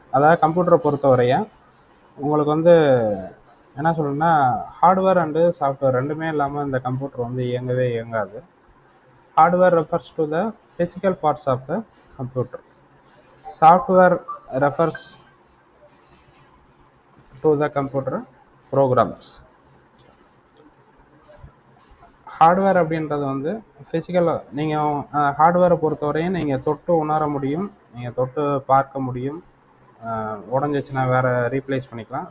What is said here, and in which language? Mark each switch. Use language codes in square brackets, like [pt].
[ta] அதாவது கம்ப்யூட்டரை பொறுத்தவரைய உங்களுக்கு வந்து என்ன சொல்லணும்னா, ஹார்ட்வேர் அண்டு சாஃப்ட்வேர் ரெண்டுமே இல்லாமல் இந்த கம்ப்யூட்டர் வந்து இயங்கவே இயங்காது. [en] Hardware refers to the physical parts of the computer. Software refers to the computer programs. [ta] Hardware அப்படின்றது வந்து ஃபிசிக்கலாக நீங்கள் ஹார்ட்வேரை பொறுத்தவரையும் நீங்கள் தொட்டு உணர முடியும், நீங்கள் தொட்டு பார்க்க முடியும், உடஞ்சிச்சுன்னா வேறு ரீப்ளேஸ் பண்ணிக்கலாம்.